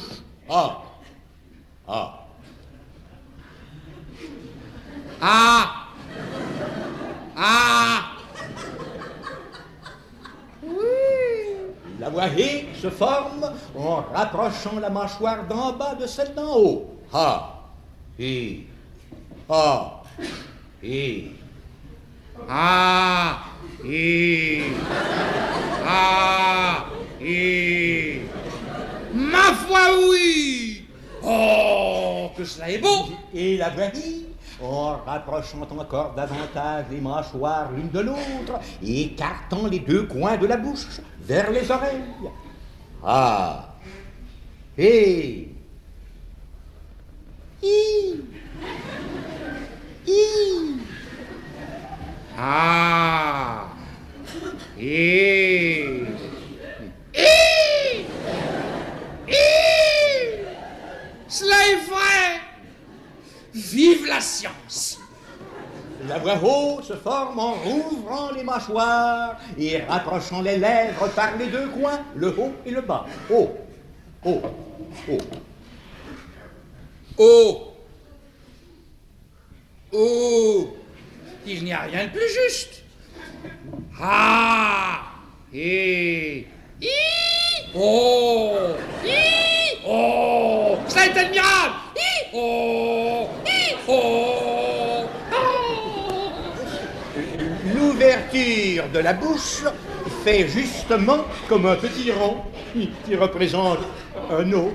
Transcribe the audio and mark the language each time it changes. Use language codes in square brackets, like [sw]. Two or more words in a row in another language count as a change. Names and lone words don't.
[fr] A. A. A. A. La voix E se forme en rapprochant la mâchoire d'en bas de celle d'en haut. A. I. A. I. A. I. A. I. Ma foi, oui. Oh, que cela est beau. Et la voix I, en rapprochant encore davantage les mâchoires l'une de l'autre et écartant les 2 coins de la bouche vers les oreilles. A. I. I. I. A. I. Cela est vrai. Vive la science. La voix O se forme en rouvrant les mâchoires et rapprochant les lèvres par les 2 coins, le haut et le bas. O. O. O. Oh. Oh. Il n'y a rien de plus juste. Ah. Et. I. Oh. I. Oh. Cela est admirable. Oh, oh, L'ouverture de la bouche fait justement comme un petit rond qui représente un O.